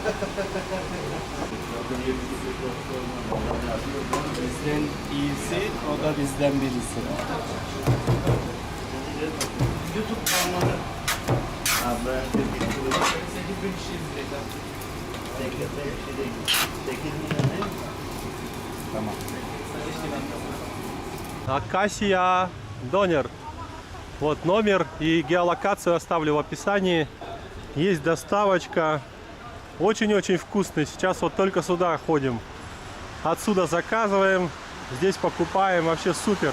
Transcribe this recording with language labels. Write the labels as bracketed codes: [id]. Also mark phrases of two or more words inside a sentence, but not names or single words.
[tr] Bizden iyisi, o da bizden birisi. YouTube kanalı. Ha ben de 8.000 kişi izleyecek. 8 milyon değil mi? Tamam. [ru] Акасия Донер. Вот номер и геолокацию оставлю в описании. Есть доставочка. Очень-очень вкусный. Сейчас вот только сюда ходим. Отсюда заказываем. Здесь покупаем. Вообще супер.